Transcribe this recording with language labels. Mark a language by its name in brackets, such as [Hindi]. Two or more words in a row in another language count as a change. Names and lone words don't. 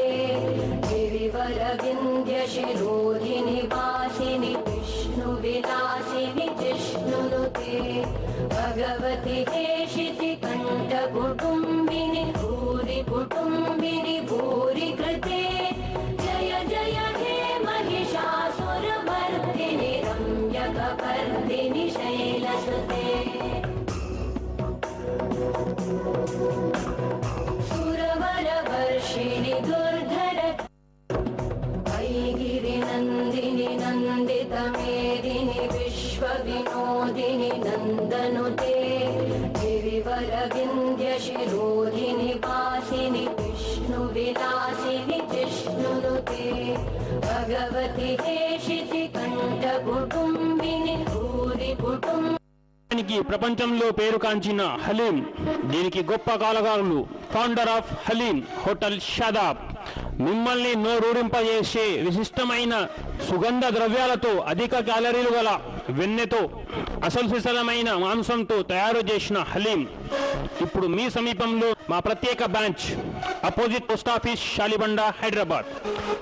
[Sanskrit] గిరివర వింధ్య శిరోధిని వాసిని విష్ణు విలాసిని జిష్ణునుతే భగవతి హేషితి కంఠ కుటుంబిని భూరి కుటుంబిని భూరి కృతే జయ జయ హే महिषासुरमर्दिनि रम्यकपर्दिनि शैलसुते सुरवरवर्षिणि दुर्धर गिरिनन्दिनि नन्दितमेदिनि विश्वविनोदिनि नन्दनुते गिरिवरविन्द्यशिरोधिनि वासिनि विष्णुविलासिनि जिष्णुनुते भगवति हेषिति कण्ठकुटुम्बिनि भूरि कुटुम्ब [Telugu] ప్రపంచంలో పేరు కాంచిన హలీం, దీనికి గొప్ప కళాకారులు [English] founder of Haleem hotel [Telugu] షాదాబ్. మిమ్మల్ని నోరూరింపజేసే విశిష్టమైన సుగంధ ద్రవ్యాలతో అధిక క్యాలరీలు గల వెన్నెతో అసలు సిసలమైన మాంసంతో తయారు చేసిన హలీం ఇప్పుడు మీ సమీపంలో మా ప్రత్యేక బ్రాంచ్ [English] opposite post office [Telugu] షాలిబండ హైదరాబాద్.